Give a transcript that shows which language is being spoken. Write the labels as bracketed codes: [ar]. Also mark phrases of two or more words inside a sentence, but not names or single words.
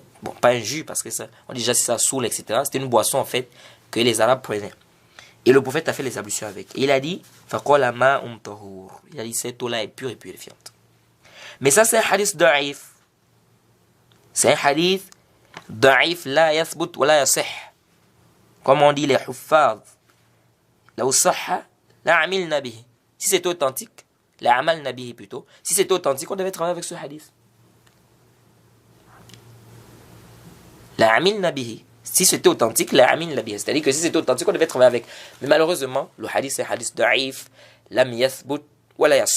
[fr] Bon, pas un jus, parce que ça, on dit déjà si ça saoule, etc. C'était une boisson, en fait, que les Arabes prenaient. Et le prophète a fait les ablutions avec. Et il a dit, il a dit, cette eau-là est pure et purifiante. Mais ça, c'est un [ar] حديث ضعيف. [fr] C'est un [ar] حديث ضعيف, لا يثبت ولا يصح. [fr] Comme on dit les huffaz. [ar] لا صحة، لا عمل به. [fr] Si c'est authentique, [ar] لا عمل به [fr] plutôt. Si c'est authentique, on devait travailler avec ce hadith. [ar] لا عمل به. [fr] Si c'était authentique, [ar] لا عمل به. [fr] C'est-à-dire que si c'était authentique, on devait travailler avec. Mais malheureusement, le hadith c'est un [ar] حديث ضعيف, لم يثبت ولا يصح.